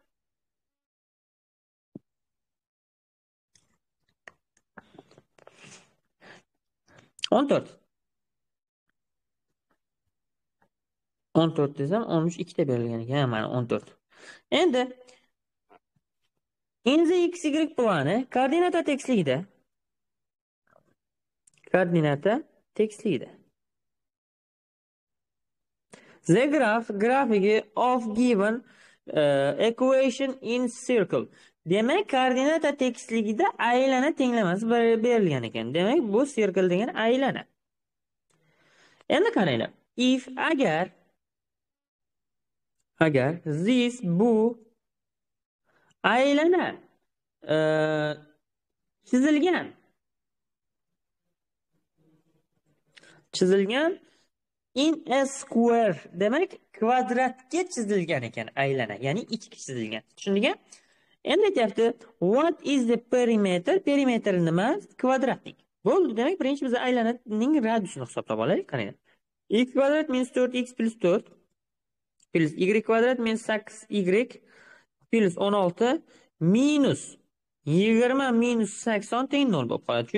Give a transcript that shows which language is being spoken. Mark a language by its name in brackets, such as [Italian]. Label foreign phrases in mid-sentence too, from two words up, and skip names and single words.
[Uzbek] On to'rt desam 13 ikkita berilgan ekan, mana 14. Endi [English] in the xy [Uzbek] plani koordinata tekisligida. [English] The grafigi of given equation in circle. [Uzbek] Demak, koordinata tekisligida aylana tenglamasi berilgan ekan. Demak, bu circle degani aylana. Endi qaranglar. [English] If agar this [Uzbek] bu aylana chizilgan [English] in a square, [Uzbek] demak kvadratga chizilgan ekan aylana, ya'ni ichki chizilgan. Tushundingmi? Endi aytyapti, [English] what is the perimeter? Perimeter [Uzbek] nima? Kvadratlik. Bo'ldi, demak birinchi biz aylananing radiusini hisoblab olaylik. Qaranglar. X kvadrat minus 4x plus 4 plus y kvadrat minus 8y plus 16 minus 20 minus 80 teng 0 bo'lib qoladi.